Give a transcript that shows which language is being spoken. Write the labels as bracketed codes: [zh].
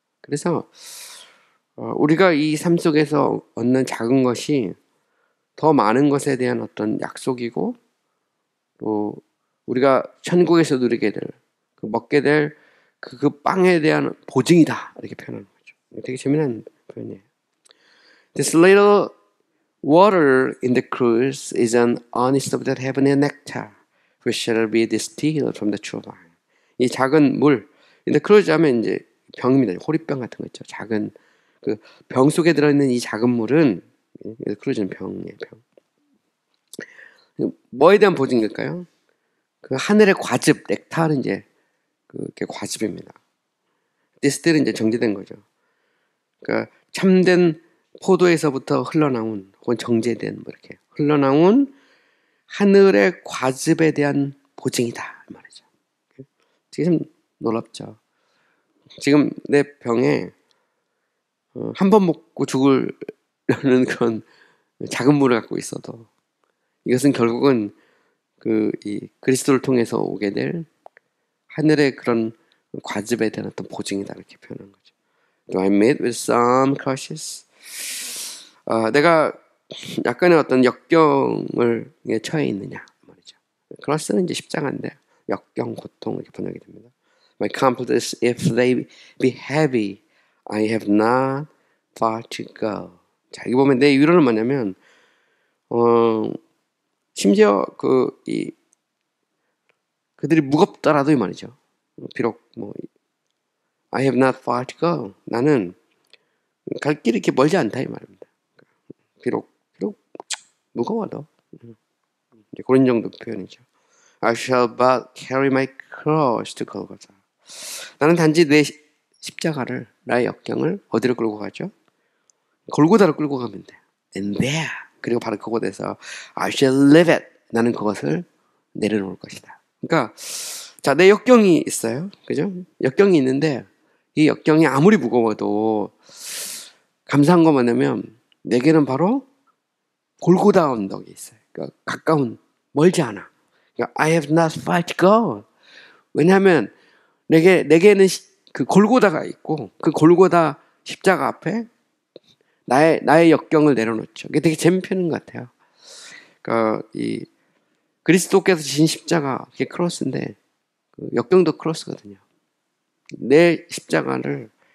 [ko] 그래서 우리가 이 삶 속에서 얻는 작은 것이 더 많은 것에 대한 어떤 약속이고 또 우리가 천국에서 누리게 될 먹게 될 그 빵에 대한 보증이다 이렇게 표현하는 거죠. 되게 재미난 표현이에요. [en] This little water in the cruse is an honest of that heavenly nectar which shall be distilled from the true vine. [ko] 이 작은 물, 근데 크루즈 하면 이제 병입니다. 호리병 같은 거 있죠. 작은 그 병 속에 들어있는 이 작은 물은 크루즈는 병이에요. 병. 뭐에 대한 보증일까요? 그 하늘의 과즙, 넥타는 이제 그게 과즙입니다. 디스틸은 이제 정제된 거죠. 그러니까 참된 포도에서부터 흘러나온 혹은 정제된 뭐 이렇게 흘러나온 하늘의 과즙에 대한 보증이다 이 말이죠. 지금 놀랍죠. 지금 내 병에 한 번 먹고 죽으려는 그런 작은 물을 갖고 있어도 이것은 결국은 이 그리스도를 통해서 오게 될 하늘의 그런 과즙에 대한 어떤 보증이다 이렇게 표현한 거죠. [en] Do I meet with some crushes? [ko] 내가 약간의 어떤 역경을 처해 있느냐 말이죠. 크러스는 이제 십자가인데 역경, 고통 이렇게 번역이 됩니다. [en] My comforts, if they be heavy, I have not far to go. [ko] 자, 여기 보면 내 위로는 뭐냐면 심지어 그들이 무겁더라도 이 말이죠. 비록 [en] I have not far to go. [ko] 나는 갈 길이 이렇게 멀지 않다 이 말입니다. 비록 무거워도 그런 정도 표현이죠. [en] I shall but carry my cross to Golgotha. [ko] 나는 단지 내 십자가를 나의 역경을 어디로 끌고 가죠? 골고다로 끌고 가면 돼. [en] And there [ko] 그리고 바로 그곳에서 [en] I shall live it. [ko] 나는 그것을 내려놓을 것이다. 그러니까 자, 내 역경이 있어요. 그죠? 역경이 있는데 이 역경이 아무리 무거워도 감사한 거 뭐냐면 내게는 바로 골고다 언덕이 있어요. 그러니까 가까운 멀지 않아. 그러니까 [en] I have not far to go. [ko] 왜냐하면 내게는 그 골고다가 있고 그 골고다 십자가 앞에 나의 역경을 내려놓죠. 이게 되게 재밌는 표현인 것 같아요. 그러니까 이 그리스도께서 지신 십자가 그게 크로스인데 그 역경도 크로스거든요. 내 십자가를